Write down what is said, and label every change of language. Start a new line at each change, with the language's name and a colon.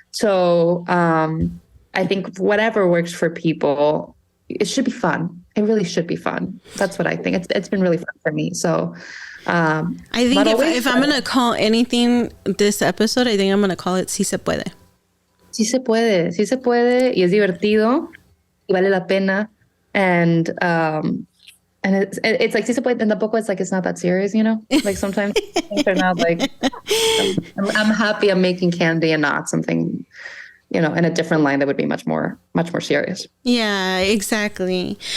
English: So I think whatever works for people, it should be fun. It really should be fun. That's what I think. It's been really fun for me. So I think if I'm gonna call anything this episode, I think I'm gonna call it
Spanish: "Si se puede." sí se puede y es divertido y vale la pena.
English: And it's like
Spanish: sí se puede,
English: and
Spanish: tampoco
English: it's like it's not that serious, you know. Like sometimes things are not like I'm happy I'm making candy and not something, you know, in a different line that would be much more serious. Yeah, exactly.